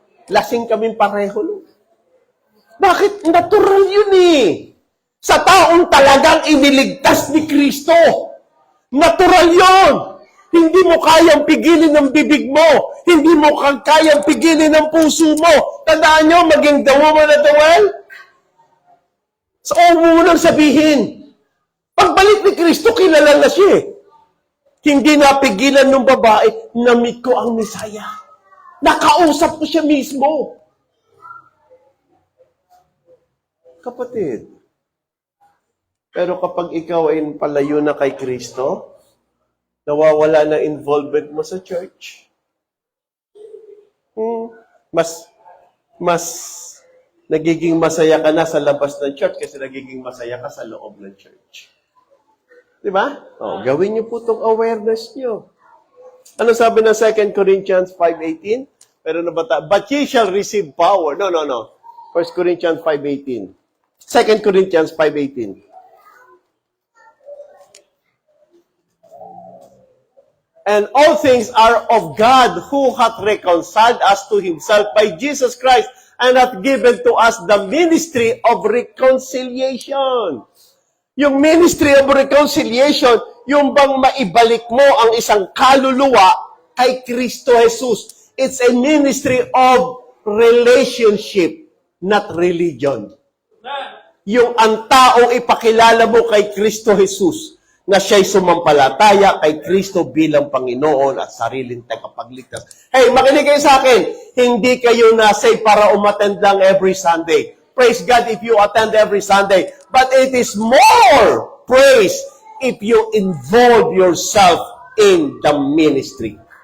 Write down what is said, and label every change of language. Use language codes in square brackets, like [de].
[tl] Lasing kaming pareho. Bakit? Natural yun, eh. Sa taong talagang iniligtas ni Kristo. Natural yon. Hindi mo kayang pigilin ng bibig mo. Hindi mo kayang pigilin ng puso mo. Tandaan nyo, maging [en] the woman at the well. [tl] So, mo nang sabihin. Pagbalik ni Kristo, kilala na siya. Hindi napigilan ng babae, na-meet ko ang Misaya. Nakausap ko siya mismo. Kapatid, pero kapag ikaw ay palayo na kay Kristo, nawawala na involvement mo sa church. Mas nagiging masaya ka na sa labas ng church kasi nagiging masaya ka sa loob ng church. Di ba? Gawin niyo po itong awareness niyo. Ano sabi ng 2 Corinthians 5:18? Pero nabata, [en] but ye shall receive power. No. 1 Corinthians 5:18. 2 Corinthians 5:18. And all things are of God, who hath reconciled us to himself by Jesus Christ, and hath given to us the ministry of reconciliation. [tl] Yung ministry of reconciliation, yung bang maibalik mo ang isang kaluluwa kay Kristo Jesus. [en] It's a ministry of relationship, not religion. [tl] Yung ang taong ipakilala mo kay Kristo Jesus, na siya'y sumampalataya kay Kristo bilang Panginoon at sariling tagapagligtas. Hey, makinig kayo sa akin. Hindi kayo na-save para umattend lang [en] every Sunday. Praise God if you attend every Sunday. But it is more praise if you involve yourself in the ministry.